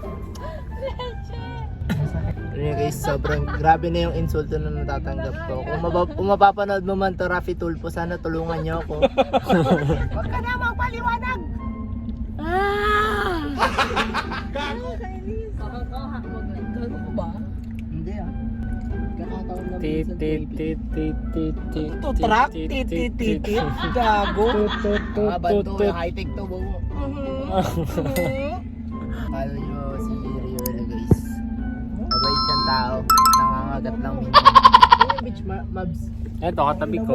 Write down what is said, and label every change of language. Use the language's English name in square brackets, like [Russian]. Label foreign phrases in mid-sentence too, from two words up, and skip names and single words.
[Filipino] Pero yun guys, sobrang grabe na yung insulto na natatanggap ko. Kung mapapanood mo man to Rafi Tulfo, sana tulungan niyo ako. Huwag ka na magpaliwanag! Gago ko ba? Hindi ah. Kakataon lang Tit, minsan tit, baby. tit, tit, tit, tit. Ito, truck? Tit. Gago. Ah, banto, high-tech to, bobo. Follow nyo si Riola guys. Mabait siyang tao. Nangangagat lang minsan. Ano yung beach mabs? Eto, katabi ko.